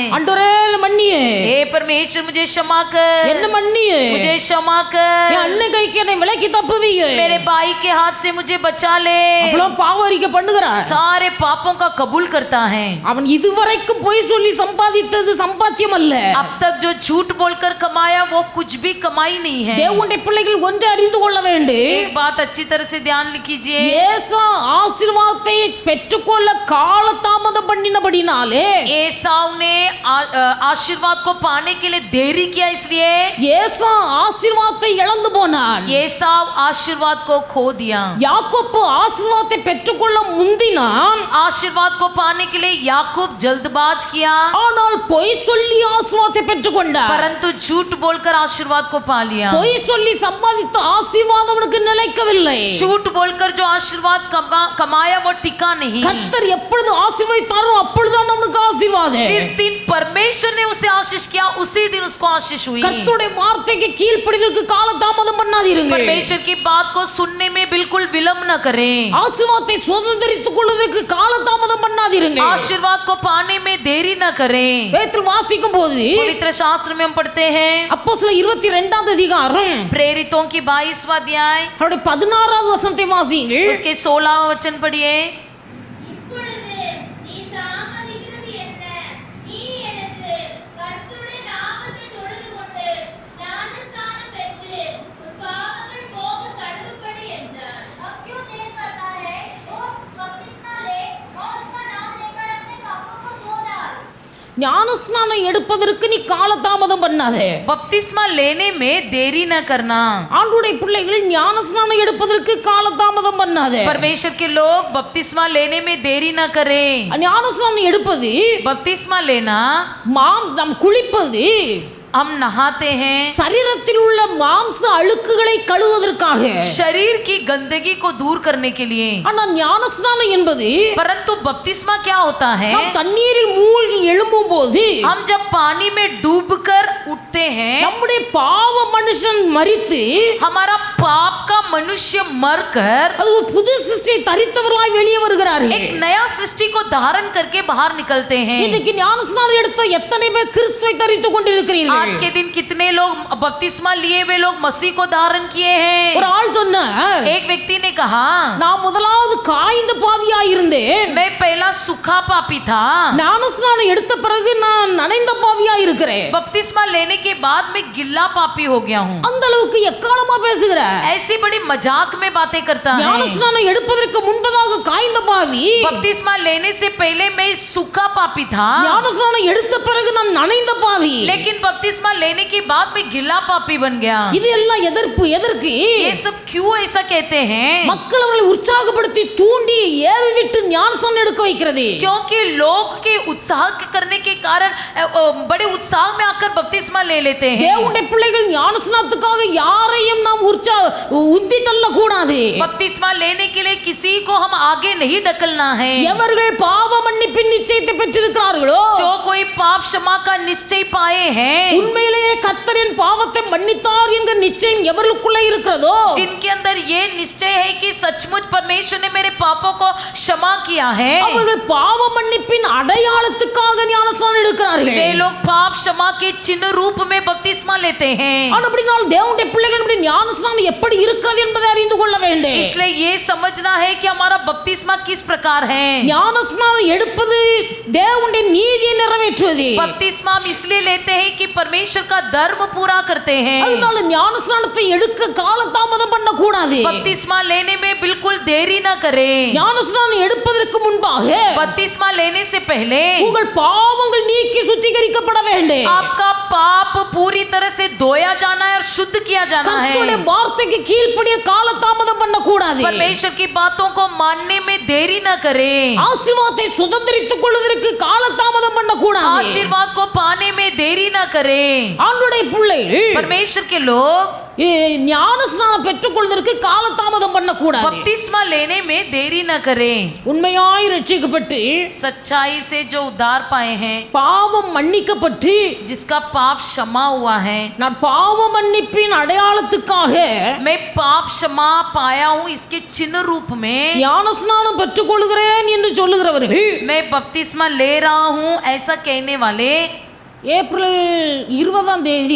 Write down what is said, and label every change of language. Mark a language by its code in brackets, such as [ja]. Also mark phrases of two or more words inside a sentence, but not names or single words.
[ta] ஆண்டவரே மன்னியே, [hi] हे परमेश्वर मुझे क्षमा कर, [ta] என்ன மன்னியே, [hi] मुझे क्षमा कर, [ta] என் அண்ணன் கைக்கு என்னை விலக்கி தப்புவியே. [hi] मेरे भाई के हाथ से मुझे बचा ले। [ta] அவ்வளவு பாவ அறிக்கை பண்ணுகிறான். [hi] सारे पापों का कबूल करता है। [ta] அவன் இதுவரைக்கும் பொய் சொல்லி சம்பாதித்தது சம்பாத்தியம் அல்ல. [hi] अब तक जो झूठ बोलकर कमाया वो कुछ भी कमाई नहीं है। [ta] தேவனுடைய பிள்ளைகள் ஒன்றை அறிந்து கொள்ள வேண்டும். [hi] एक बात अच्छी तरह से ध्यान कीजिए, [ta] ஏசா ஆசீர்வாதத்தை பெற்றுக்கொள்ள காலதாமதம் பண்ணினபடினாலே [hi] एसाव ने आशीर्वाद को पाने के लिए देरी किया, इसलिए [ta] ஏசா ஆசீர்வாதத்தை இழந்து போனான். [hi] एसाव आशीर्वाद को खो दिया। [ta] யாக்கோப்பு ஆசீர்வாதத்தை பெற்றுக்கொள்ள முந்தினான். [hi] आशीर्वाद को पाने के लिए याकूब जल्दबाज किया, [ta] ஆனால் பொய் சொல்லி ஆசீர்வாதத்தை பெற்றுக்கொண்டார். [hi] परंतु झूठ बोलकर आशीर्वाद को पा लिया। [ta] பொய் சொல்லி சம்பாதித்த ஆசீர்வாதம் அவனுக்கு நிலைக்கவில்லை. [hi] झूठ बोलकर जो आशीर्वाद कमाया वो टिका नहीं। [ta] கர்த்தர் எப்பொழுது ஆசீர்வதித்தாரோ அப்பொழுதுதான் அவனுக்கு ஆசீர்வாதம். [hi] जिस दिन परमेश्वर ने उसे आशीष किया उसी दिन उसको आशीष हुई। [ta] கர்த்தருடைய வார்த்தைக்கு கீழ்ப்படிதற்கு காலதாமதம் பண்ணாதீருங்க. [hi] परमेश्वर की बात को सुनने में बिल्कुल विलंब न करें। [ta] ஆசீர்வாதத்தை சுதந்தரித்துக் கொள்வதற்கு காலதாமதம் பண்ணாதீருங்க. [hi] आशीर्वाद को पाने में देरी न करें। [ta] வேதத்தில் வாசிக்கும் போது [hi] पवित्र शास्त्र में हम पढ़ते हैं, [ta] அப்போஸ்தலர் 22 அதிகாரம் [hi] प्रेरितों की 22वां अध्याय [ta] அவருடைய 16வது வசனத்தை வாசியுங்கள். [hi] उसके 16वां वचन पढ़िए। [ta] இப்பொழுது நீ தாமதிக்கிறது என்ன? நீ எழுந்து கர்த்தருடைய நாமத்தை தொழுது கொண்டு ஞானஸ்நானம் பெற்று உன் பாவங்கள் போக கழுவப்படு என்றார்। [hi] अब क्यों देर करता है? उठ, बपतिस्मा ले और उसका नाम लेकर अपने पापों को धो डाल। [ta] ஞானஸ்நானம் எடுப்பதற்கு நீ காலதாமதம் பண்ணாதே. [hi] बपतिस्मा लेने में देरी न करना। [ta] ஆண்டவருடைய பிள்ளைகள் ஞானஸ்நானம் எடுப்பதற்கு காலதாமதம் பண்ணாதே. [hi] परमेश्वर के लोग बपतिस्मा लेने में देरी न करें। [ta] ஞானஸ்நானம் எடுப்பது [hi] बपतिस्मा लेना, [ta] நாம் குளிப்பது [hi] हम नहाते हैं [ta] சரீரத்தில் உள்ள மாம்ச அழுக்குகளை கழுவுவதற்காக. [hi] शरीर की गंदगी को दूर करने के लिए। [ta] ஆனா ஞானஸ்நானம் என்பது [hi] परंतु बपतिस्मा क्या होता है? [ta] நாம் தண்ணீரில் மூழ்கி எழும்பும் போது [hi] हम जब पानी में डूबकर उठते हैं, [ta] நம்முடைய பாவ மனுஷன் மரித்து [hi] हमारा पाप का मनुष्य मरकर [ta] அது ஒரு புது சிருஷ்டியை தரித்தவர்களாய் வெளியே வருகிறார்கள். [hi] एक नया सृष्टि को धारण करके बाहर निकलते हैं। [ta] இன்னைக்கு ஞானஸ்நானம் எடுத்த எத்தனை பேர் கிறிஸ்துவை தரித்துக் கொண்டிருக்கிறீர்கள்? [hi] आज के दिन कितने लोग बपतिस्मा लिए वे लोग मसीह को धारण किए हैं? [ta] ஒரு ஆள் சொன்னார், [hi] एक व्यक्ति ने कहा, [ta] நான் முதலாவது காய்ந்த பாவியாய் இருந்தேன், [hi] मैं पहला सूखा पापी था, [ta] ஞானஸ்நானம் எடுத்த பிறகு நான் நனைந்த பாவியாய் இருக்கிறேன். [hi] बपतिस्मा लेने के बाद मैं गिल्ला पापी हो गया हूँ। [ta] அந்த அளவுக்கு எக்காலமா பேசுகிற [hi] ऐसी बड़ी मजाक में बातें करता है। [ta] ஞானஸ்நானம் எடுப்பதற்கு முன்பதாக காய்ந்த பாவி, [hi] बपतिस्मा लेने से पहले मैं सूखा पापी था, [ta] ஞானஸ்நானம் எடுத்த பிறகு நான் நனைந்த பாவி. [hi] लेकिन बपतिस्मा लेने के बाद मैं गिल्ला पापी बन गया। [ta] இது எல்லாம் எதற்கு [hi] ये सब क्यों ऐसा कहते हैं? [ta] மக்கள் அவர்களை உற்சாகப்படுத்தி தூண்டி ஏவி விட்டு ஞானஸ்நானம் எடுக்க வைக்கிறது. [hi] क्योंकि लोग के उत्साह करने के कारण बड़े उत्साह में आकर बपतिस्मा ले लेते हैं। [ta] தேவனுடைய பிள்ளைகள் ஞானஸ்நானத்துக்காக யாரையும் நாம் உந்தி தள்ள கூடாது. [hi] बपतिस्मा लेने के लिए किसी को हम आगे नहीं ढकलना है। [ta] எவர்கள் பாவ மன்னிப்பின் நிச்சயத்தை பெற்றிருக்கிறார்களோ, [hi] जो कोई पाप क्षमा का निश्चय पाए हैं, [ta] உண்மையிலேயே கர்த்தரின் பாவத்தை மன்னித்தார் என்கிற நிச்சயம் எவர்களுக்குள்ளே இருக்கிறதோ, [hi] जिनके अंदर ये निश्चय है कि सचमुच परमेश्वर ने मेरे पापों को क्षमा किया है, [ta] அவர்கள் பாவ மன்னிப்பின் அடையாளத்துக்காக ஞானஸ்நானம் எடுக்கிறார்கள். [hi] वे लोग पाप क्षमा के चिन्ह रूप में बपतिस्मा लेते हैं। [ta] அப்படினால் தேவனுடைய பிள்ளைகள் நம்முடைய ஞானஸ்நானம் எப்படி இருக்கிறது என்பதை அறிந்து கொள்ள வேண்டும். [hi] इसलिए ये समझना है कि हमारा बपतिस्मा किस प्रकार है। [ta] ஞானஸ்நானம் எடுப்பது தேவனுடைய நீதியை நிறைவேற்றுவது. [hi] बपतिस्मा हम इसलिए लेते हैं कि परमेश्वर का धर्म पूरा करते हैं। [ta] அதனால ஞானஸ்நானத்தை எடுக்க காலதாமதம் பண்ண கூடாது. [hi] बपतिस्मा लेने में बिल्कुल देरी न करें। [ta] ஞானஸ்நானம் எடுப்பதற்கு முன்பாக [hi] बपतिस्मा लेने से पहले [ta] உங்கள் பாவங்கள் நீக்கி சுத்திகரிக்கப்பட வேண்டும். [hi] आपका पाप पूरी तरह से धोया जाना है और शुद्ध किया जाना [ta] கர்த்தருடைய [hi] है। [ta] வார்த்தைக்கு கீழ்ப்படிய காலதாமதம் பண்ண கூடாது. [hi] परमेश्वर की बातों को मानने में देरी न करें। [ta] ஆசீர்வாதத்தை சுதந்தரித்துக் கொள்வதற்கு காலதாமதம் பண்ண கூடாது. [hi] आशीर्वाद को पाने में देरी न करें। [ta] ஆண்டுடைய பிள்ளைகள் [hi] परमेश्वर के लोग [ta] ஞான ஸ்நானம் பெற்றுக்கொள்வதற்கு காலதாமதம் பண்ணக்கூடாது. [hi] बपतिस्मा लेने में देरी न करें। [ta] உண்மையாய் ரட்சிக்கப்பட்டு [hi] सच्चाई से जो उद्धार पाए हैं, [ta] பாவம் மன்னிக்கப்பட்டு [hi] जिसका पाप क्षमा हुआ है, [ta] நான் பாவ மன்னிப்பின் அடையாளத்துக்காக [hi] मैं पाप क्षमा पाया हूँ इसके चिन्ह रूप में [ta] ஞான ஸ்நானம் பெற்றுக்கொள்கிறேன் என்று சொல்லுகிறவர்கள் [hi] मैं बपतिस्मा ले रहा हूँ ऐसा कहने वाले [ta] ஏப்ரல் 20ஆம் தேதி